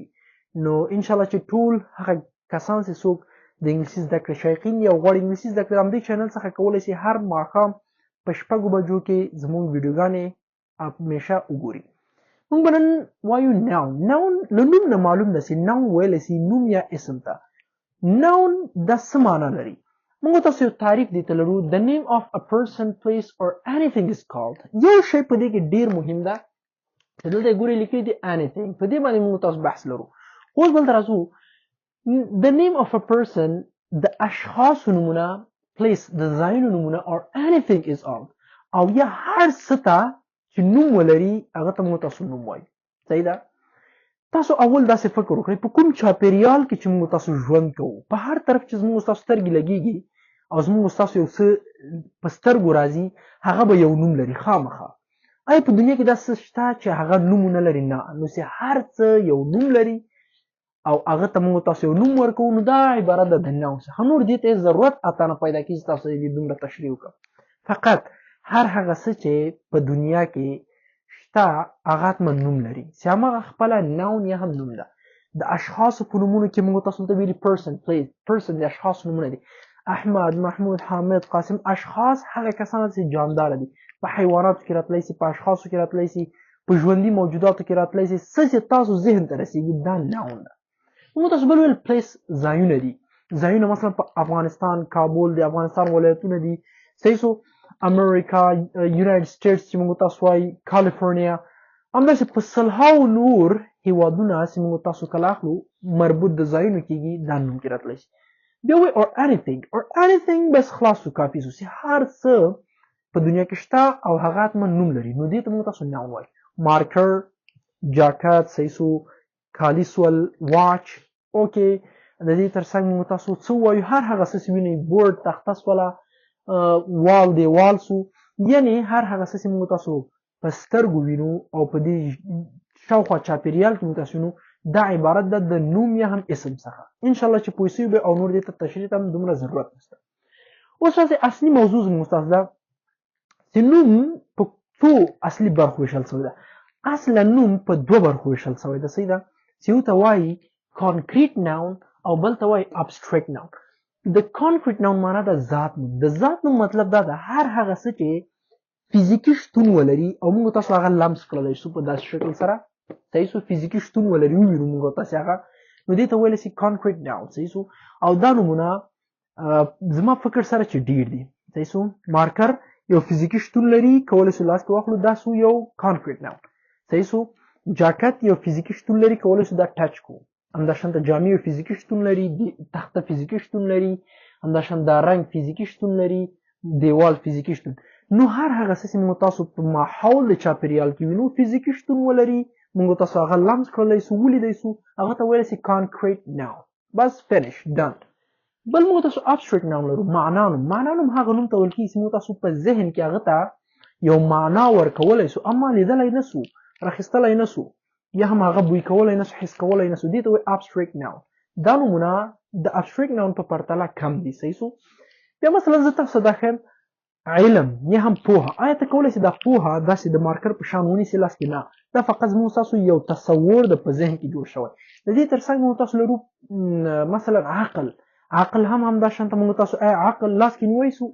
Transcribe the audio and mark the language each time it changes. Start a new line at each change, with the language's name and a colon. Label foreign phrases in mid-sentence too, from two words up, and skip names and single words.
Pashto: نو انشاءالله چې ټول هغه کسان چې څوک د انګلیسي زده کړې شایقین یا غواړي انګلیسي زده کړي همدې چینل څخه کولی شي هر ماښام په 6 بجو کې زموږ ویډیوګانې همیشه وګوري. موږ به نن وایو noun. noun له نوم نه معلوم ده چې noun ویلی سي نوم یا اسم ته. noun دا څه معنا لري؟ موږ تاسو یو تعریف دې ته لرو.
English: the name of a person place or anything is called.
Pashto: یو شی په دې کې ډیر مهم ده چې دلته ګوري لیکلي دي anything. په دې باندې موږ تاسو بحث لرو. اوس بل راځو
English: the name of a person
Pashto: د اشخاص نمونه place د ځایونو نمونه
English: or anything is on
Pashto: او یا هر څه ته چې نوم ولري هغه ته موږ تاسو نوم وایو. صحیح ده؟ تاسو اول داسې فکر وکړئ په کوم چاپیریال کې چې موږ تاسو ژوند کوو، په هر طرف چې زموږ تاسو سترګې لګیږي او زموږ تاسو یو څه په سترګو راځي هغه به یو نوم لري خامخا. آیا په دنیا کې دا څه شته چې هغه نوم نه لري؟ نه. نو چې هر څه یو نوم لري او هغه ته موږ تاسو یو نوم ورکوو نو دا عبارت ده د noun څخه. نور دې ته ضرورت اته نه پیدا کېږي چې تاسو دې دومره تشریح وکړم. فقط هر هغه څه چې په دنیا کې شته هغه حتما نوم لري چې هماغه خپله noun یا هم نوم ده. د اشخاصو په نومونو کې موږ تاسو ته ویلي
English: person place.
Pashto: person د اشخاصو نومونه دي. احمد، محمود، حامد، قاسم. اشخاص هغه کسان چې جانداره دي. په حیواناتو کې راتلی سي، په اشخاصو کې راتلی سي، په ژوندي موجوداتو کې راتلی سي. څه چې تاسو ذهن ته رسیږي دا noun ده. موږ تاسو بل ویل پلیس ځایونه دي. ځایونه مثلا په افغانستان کابل د افغانستان ولایتونه دي. صحیح شو؟ امریکا، یونایټډ سټیټس چې موږ تاسو وایي، کالیفورنیا، همداسې په سلهاو نور هیوادونه چې موږ تاسو کله اخلو مربوط د ځایونو کېږي دا نوم کې راتلی شي. بیا وایي
English: or anything. or anything
Pashto: بس خلاص شو کافي شو چې هر څه په دنیا کې شته او هغه حتما نوم لري نو دې ته موږ تاسو noun وایي. مارکر، جاکټ، صحیح شو، کالي سول، واچ. اوکې د دې ترڅنګ موږ تاسو څه وایو؟ هر هغه څه چې وینئ بورډ، تخته سوله، وال دیوال سو، یعنی هر هغه څه چې موږ تاسو په سترګو وینو او په دې شاوخوا چاپیریال کې موږ تاسو وینو دا عبارت ده د نوم یا هم اسم څخه. انشاءالله چې پوه سوي به او نور دې ته تشریح ته هم دومره ضرورت نشته. اوس راځئ اصلي موضوع زموږ ستاسو ده چې نوم په څو اصلي برخو ویشل شوی ده. اصلا نوم په 2 برخو ویشل شوی ده. صحیح ده؟ چې یو ته وایي
English: concrete noun
Pashto: او بل ته وایي
English: abstract noun.
Pashto: د
English: concrete noun
Pashto: معنا ده ذات نوم. د ذات نوم مطلب دا ده هر هغه څه چې فزیکي شتون ولري او موږ تاسو هغه لمس کړلی شو په داسې شکل سره. صحیح شو؟ فزیکي شتون ولري ووینو موږ تاسو هغه نو دې ته ویلی سي
English: concrete noun.
Pashto: صحیح شو؟ او دا نومونه زما فکر سره چې ډیر دي. صحیح شو؟ مارکر یو فزیکي شتون لري، کولی شو لاس کې واخلو دا سو یو
English: concrete noun.
Pashto: صحیح شو؟ جاکټ یو فزیکي شتون لري، کولی شو دا ټچ کوو. همداشانته جامې یو فزیکي شتون لري، تخته فزیکي شتون لري، همداشانته رنګ فزیکي شتون لري، دیوال فزیکي شتون. نو هر هغه څه چې موږ تاسو په ماحول د چاپیریال کې وینو فزیکي شتون ولري، موږ تاسو هغه لمس کړلی سو، ولیدی سو، هغه ته ویلی سي
English: concrete noun. بس finish done.
Pashto: بل موږ تاسو
English: abstract noun
Pashto: لرو. معنا نوم. معنا نوم هغه نوم ته ویل کېږي چې موږ تاسو په ذهن کې هغه ته یو معنا ورکولی سو اما لیدلی نه سو، راخیستلی نه سو، یا هم هغه بوی کولی نه سو، حس کولی نه سو. دې ته وایي
English: abstract noun.
Pashto: دا نومونه د
English: abstract noun
Pashto: په پرتله کم دي. صحیح سو؟ بیا مثلا زه تاسو ته دا ښیم علم یا هم پوهه. آیا ته کولی شې دا پوهه داسې د مارکر په شان ونیسې لاس کې؟ نه، دا فقط زموږ ستاسو یو تصور د په ذهن کې جوړ شوی. د دې تر څنګ موږ تاسو لرو مثلا عقل هم همدا شانته موږ تاسو آیا عقل لاس کې نیولی سو؟